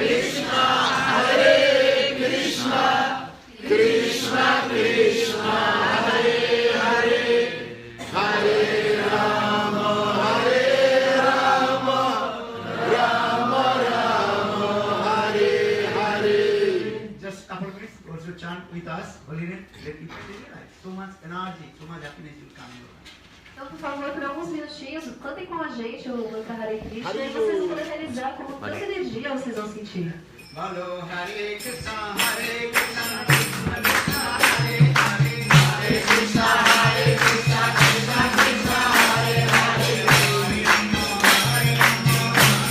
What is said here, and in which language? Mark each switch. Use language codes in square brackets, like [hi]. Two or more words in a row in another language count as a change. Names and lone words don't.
[sa] Krishna, Hare Krishna, Krishna Krishna, Hare Hare, Hare Rama, Hare Rama, Rama Rama, Hare Hare. [en] just couple minutes also chant with us holy name. Let people realize so much energy, so much happiness will come your life. [pt] Então, por favor, por alguns minutinhos, cantem com a gente o mantra Hare Krishna e vocês vão poder realizar com quanta energia vocês vão sentir. [sa] Bolo Hare Krishna, Hare Krishna, Krishna Krishna, Hare Hare, Hare Krishna, Hare Krishna, Krishna Krishna, Hare Hare, Hare Rama, Hare Rama,